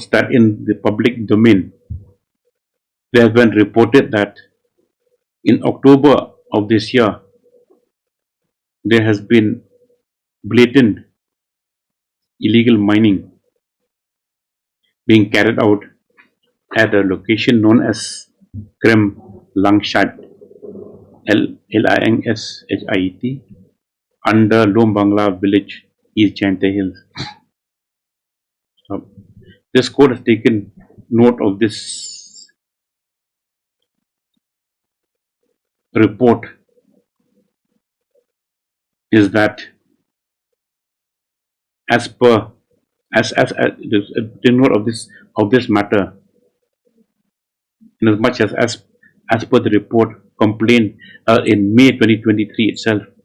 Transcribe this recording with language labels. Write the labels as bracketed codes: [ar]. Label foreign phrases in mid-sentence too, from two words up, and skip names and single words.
[en] that in the public domain, there has been reported that in October of this year, there has been blatant illegal mining being carried out at a location known as Krem Langshat, Lingshiet, under Lom Bangla village, East Jaintia Hills. This court has taken note of this report, is that as note of this matter, inasmuch as per the report complained in May 2023 itself,